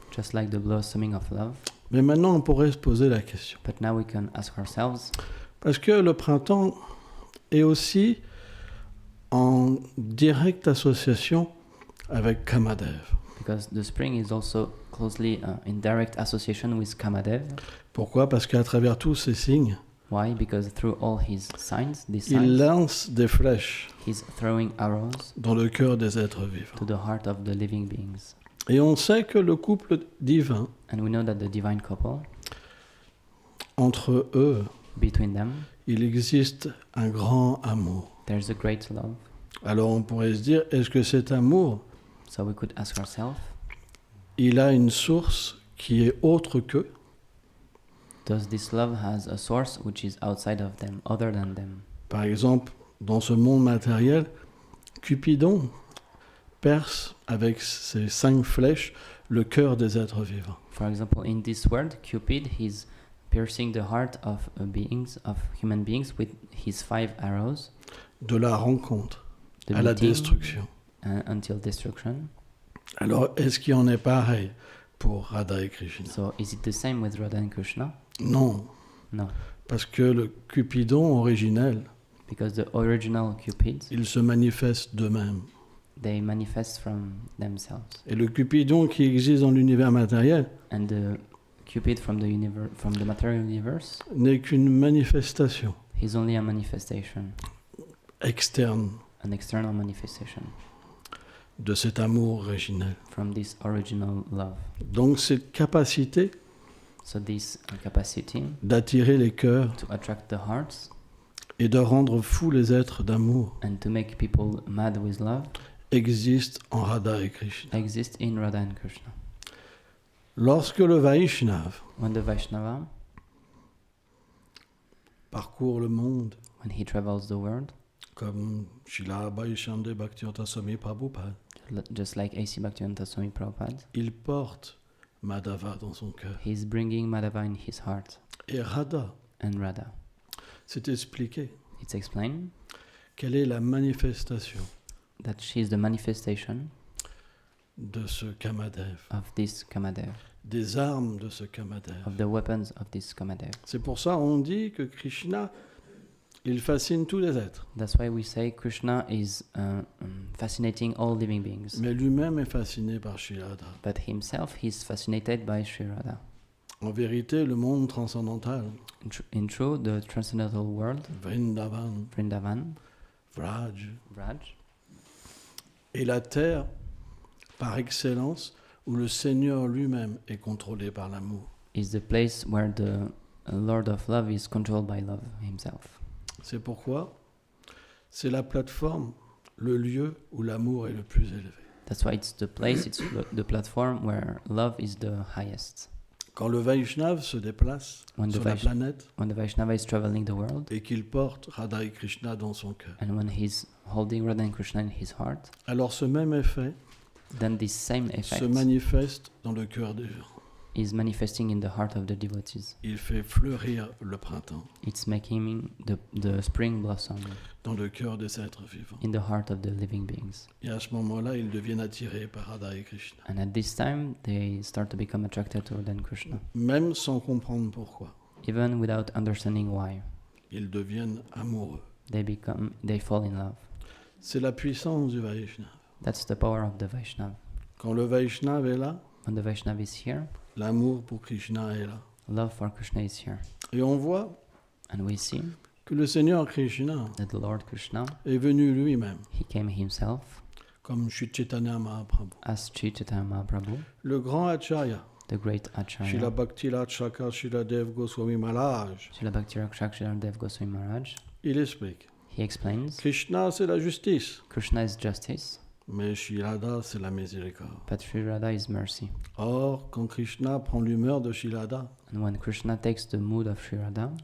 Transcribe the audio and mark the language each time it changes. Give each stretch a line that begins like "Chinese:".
English: just like the blossoming of love.
French: Mais maintenant, on pourrait se poser la question.
English: But now we can ask ourselves,
French: Parce que le printemps est aussi en directe association avec Kamadev.
English: because the spring is also closely in direct association with Kamadev.
French: Pourquoi? Parce qu'à travers tous ces signes,
English: Why? Because through all his signs, these
French: il
English: signs,
French: lance des flèches
English: he's throwing arrows
French: dans le cœur des êtres vivants.
English: to the heart of the living beings.
French: Et on sait que le couple divin,
English: And we know that the divine couple,
French: entre eux,
English: between them,
French: il existe un grand amour.
English: there's a great love.
French: Alors on pourrait se dire, est-ce que cet amour,
English: So we could ask ourselves,
French: il a une source qui est autre qu'eux?
English: does this love has a source which is outside of them, other than them?
French: Par exemple, dans ce monde matériel, Cupidon perce avec ses 5 flèches le cœur des êtres vivants.
English: For example, in this world, Cupid, he's piercing the heart of human beings with his 5 arrows.
French: De la rencontre
English: The
French: à la
English: meeting,
French: destruction.
English: Until destruction.
French: Alors, est-ce qu'il en est pareil pour Radha et Krishna?
English: So is it the same with Radha and Krishna?
French: Non,
English: No,
French: parce que le Cupidon originel,
English: because the original Cupids,
French: ils se manifestent d'eux-mêmes.
English: they manifest from themselves.
French: Et le Cupidon qui existe dans l'univers matériel
English: And the Cupid from the material universe,
French: n'est qu'une manifestation
English: he's only a manifestation,
French: externe
English: an external manifestation
French: de cet amour originel.
English: from this original love.
French: Donc cette capacité
English: So this capacity
French: d'attirer les cœurs
English: to attract the hearts
French: et de rendre fous les êtres d'amour
English: and to make people mad with love
French: existe en Radha et Krishna.
English: exists in Radha and Krishna.
French: Lorsque le Vaishnava
English: When the Vaishnava,
French: parcourt le monde,
English: when he travels the world,
French: comme Srila Bhakti Bhaktivedanta Swami Prabhupada,
English: just like A.C. Bhaktivedanta Swami Prabhupada,
French: il porte Madhava dans son cœur.
English: he's bringing Madhava in his heart.
French: Et Radha
English: And Radha,
French: s'est expliqué
English: it's explained
French: quelle est la manifestation
English: that she is the manifestation
French: de ce Kamadev,
English: of this Kamadev,
French: des armes de ce Kamadev.
English: of the weapons of this Kamadev.
French: C'est pour ça qu'on dit que Krishna, il fascine tous les êtres.
English: That's why we say Krishna is fascinating all living beings.
French: Mais lui-même est fasciné par Sri Radha.
English: But himself, he's fascinated by Sri Radha.
French: En vérité, le monde transcendantal,
English: In true, the transcendental world,
French: Vrindavan,
English: Vrindavan,
French: Vraj,
English: Vraj,
French: est la terre par excellence où le Seigneur lui-même est contrôlé par l'amour.
English: is the place where the Lord of Love is controlled by love himself.
French: C'est pourquoi c'est la plateforme, le lieu où l'amour est le plus élevé.
English: That's why it's the place, it's the platform where love is the highest.
French: Quand le Vaishnava se déplace
English: When the
French: sur la planète
English: When the Vaishnava is traveling the world,
French: et qu'il porte Radha et Krishna dans son cœur,
English: and when he's holding Radha and Krishna in his heart,
French: alors ce même effet
English: then this same effect
French: se manifeste dans le cœur des gens.
English: is manifesting in the heart of the devotees.
French: Il fait fleurir le printemps
English: It's making the spring blossom
French: dans le cœur des êtres vivants.
English: in the heart of the living beings.
French: Et à ce moment-là, ils deviennent attirés par Radha et Krishna,
English: And at this time, they start to become attracted to Radha and Krishna,
French: même sans comprendre pourquoi.
English: even without understanding why.
French: Ils deviennent amoureux.
English: They fall in love.
French: C'est la puissance du Vaishnava.
English: That's the power of the Vaishnava.
French: Quand le Vaishnava est là,
English: When the Vaishnava is here,
French: l'amour pour Krishna est là.
English: love for Krishna is here.
French: Et on voit
English: And we see
French: que le Seigneur Krishna
English: that the Lord Krishna,
French: est venu lui-même,
English: he came himself
French: comme Sri Chaitanya Mahaprabhu.
English: as Sri Chaitanya Mahaprabhu,
French: Le grand Acharya,
English: the great Srila Acharya,
French: Bhakti Shaka Srila Dev Goswami Maharaj,
English: Srila Bhakti Rakshak Dev Goswami Maharaj,
French: il explique.
English: he explains,
French: Krishna, c'est la justice,
English: Krishna is justice,
French: mais Sri Radha, c'est la miséricorde.
English: but Sri Radha is mercy.
French: Or, quand Krishna prend l'humeur de Sri Radha,
English: And when Krishna takes the mood of Sri Radha,